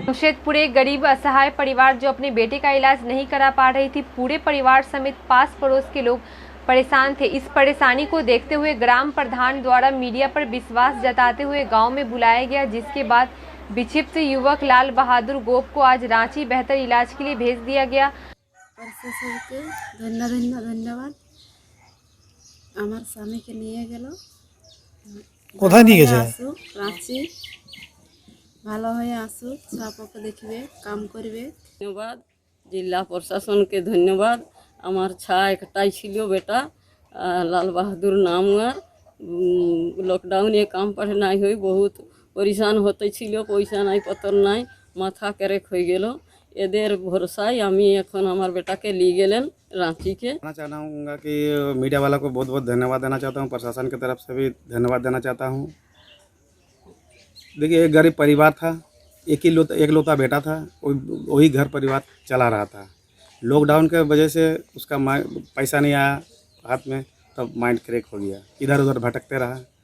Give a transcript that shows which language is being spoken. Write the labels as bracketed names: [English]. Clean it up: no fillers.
[Hindi] जमशेदपुर एक गरीब असहाय परिवार जो अपने बेटे का इलाज नहीं करा पा रही थी, पूरे परिवार समेत पास पड़ोस के लोग परेशान थे। इस परेशानी को देखते हुए ग्राम प्रधान द्वारा मीडिया पर विश्वास जताते हुए गांव में बुलाया गया, जिसके बाद विक्षिप्त युवक लाल बहादुर गोप को आज रांची बेहतर इलाज के लिए भेज दिया गया। [Bangla] धन्यवाद আমার স্বামীকে নিয়ে গেল। কোথায় নিয়ে গেছে? রাঁচি। ভালো হয়ে আসুক, ছাপকে দেখবে, কাম করবে। ধন্যবাদ জেলা প্রশাসনকে, ধন্যবাদ। আমার ছা একটাই ছিল বেটা, লাল বাহাদুর নাম। লকডাউনে কাম পাঠে নাই হই বহুত পরিশান হতে ছিল, পয়সা নাই পত্র নাই, মাথা ক্যারেক হয়ে গেল। এদের ভরসায় আমি এখন আমার বেটাকে নিয়ে গেলেন रांची के। [Hindi] मैं चाहूँगा कि मीडिया वाला को बहुत बहुत धन्यवाद देना चाहता हूँ, प्रशासन की तरफ से भी धन्यवाद देना चाहता हूँ। देखिए, एक गरीब परिवार था, एक लौता बेटा था, वही घर परिवार चला रहा था। लॉकडाउन के वजह से उसका पैसा नहीं आया हाथ में, तब माइंड क्रैक हो गया, इधर उधर भटकते रहा।